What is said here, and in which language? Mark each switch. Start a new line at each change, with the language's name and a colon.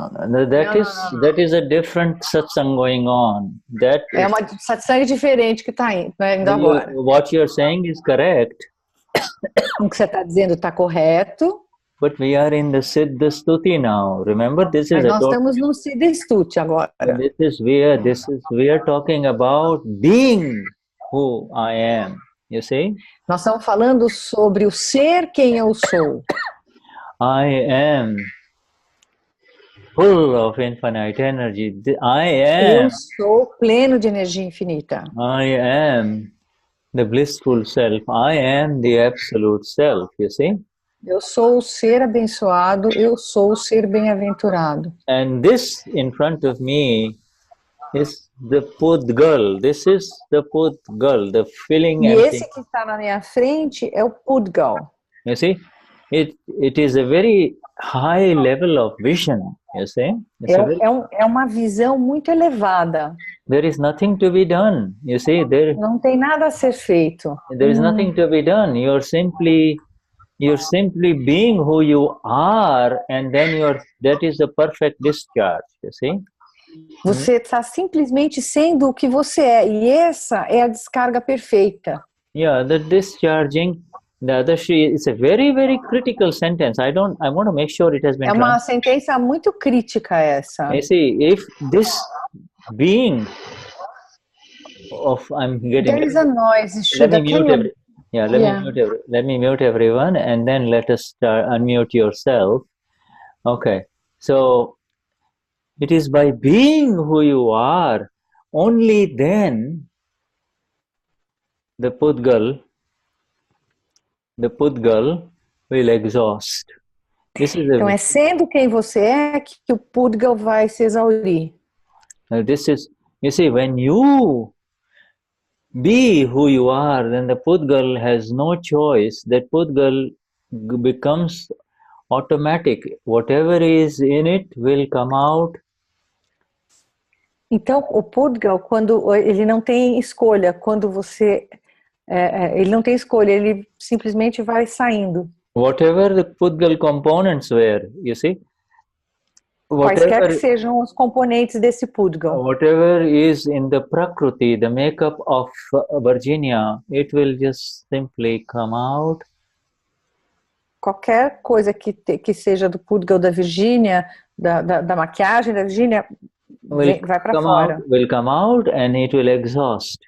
English: That is a different satsang going on.
Portuguese: É uma satsang diferente que está indo agora.
English: What you're saying is correct.
Portuguese: O que você está dizendo está correto.
English: But we are in the Siddha Stuti now. Remember, this is
Portuguese: nós estamos no Siddha Stuti agora.
English: We are talking about being who I am. You see?
Portuguese: Nós estamos falando sobre o ser quem eu sou.
English: I am full of infinite energy.
Portuguese: Eu sou pleno de energia infinita.
English: I am the blissful self. I am the absolute self. You see?
Portuguese: Eu sou o ser abençoado. Eu sou o ser bem-aventurado.
English: And this in front of me is the Pudgal. This is the Pudgal, the filling.
Portuguese: E esse que está na minha frente é o Pudgal.
English: You see, it is a very high level of vision. You see,
Portuguese: é uma visão muito elevada.
English: There is nothing to be done. You see,
Portuguese: não tem nada a ser feito.
English: There is nothing to be done. You are simply you're simply being who you are, and then that is the perfect discharge, you see?
Portuguese: Você está simplesmente sendo o que você é, e essa é a descarga perfeita.
English: Yeah, the discharging Dadashri is a very, very critical sentence. I want to make sure it has been
Portuguese: É uma sentença muito crítica essa.
English: You see, if this being of There is a noise, Shuddha. Let me mute everyone, and then let us unmute yourself. Okay, so it is by being who you are, only then the Pudgal will exhaust.
Portuguese: Então é sendo quem você é que o Pudgal vai se exaurir.
English: This is, you see, when you be who you are, then the Pudgal has no choice. That Pudgal becomes automatic. Whatever is in it will come out.
Portuguese: Então, o Pudgal, quando ele não tem escolha, quando você ele não tem escolha, ele simplesmente vai saindo.
English: Whatever the Pudgal components were, you see.
Portuguese: Quaisquer que sejam os componentes desse Pudgal.
English: Whatever is in the Prakriti, the makeup of Virginia, it will just simply come out.
Portuguese: Qualquer coisa que seja do Pudgal da Virginia, da maquiagem da Virginia, vai para fora.
English: Will come out and it will exhaust.